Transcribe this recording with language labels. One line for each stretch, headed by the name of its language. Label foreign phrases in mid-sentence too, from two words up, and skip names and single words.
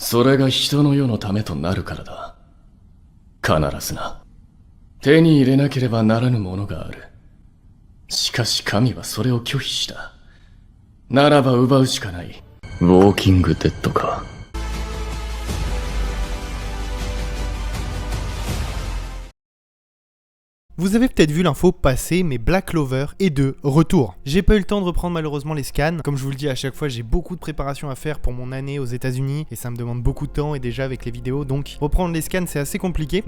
Japanese: それが人の世のためとなるからだ。必ずな。手に入れなければならぬものがある。しかし神はそれを拒否した。ならば奪うしかない。ウォーキングデッドか。
French: Vous avez peut-être vu l'info passer, mais Black Clover est de retour. J'ai pas eu le temps de reprendre malheureusement les scans. Comme je vous le dis à chaque fois, j'ai beaucoup de préparation à faire pour mon année aux États-Unis et ça me demande beaucoup de temps et déjà avec les vidéos, donc reprendre les scans c'est assez compliqué.